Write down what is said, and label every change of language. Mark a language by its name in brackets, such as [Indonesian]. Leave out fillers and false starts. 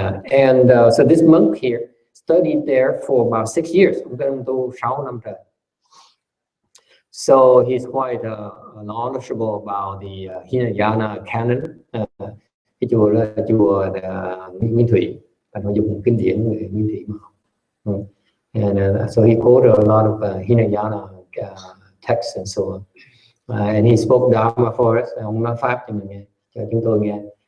[English] And so this monk here studied there for about 6 years. [Vietnamese] Ông tu 6 năm trời. [English] So he's quite knowledgeable about the Hinayana canon. [Vietnamese] Cái chùa là chùa Nguyên Thủy, và nội dung kinh điển người Nguyên Thủy mà. [English] And so he quoted a lot of Hinayana texts and so on. And he spoke Dharma for us. [Vietnamese] Ông nói pháp cho mình nghe, cho chúng tôi nghe.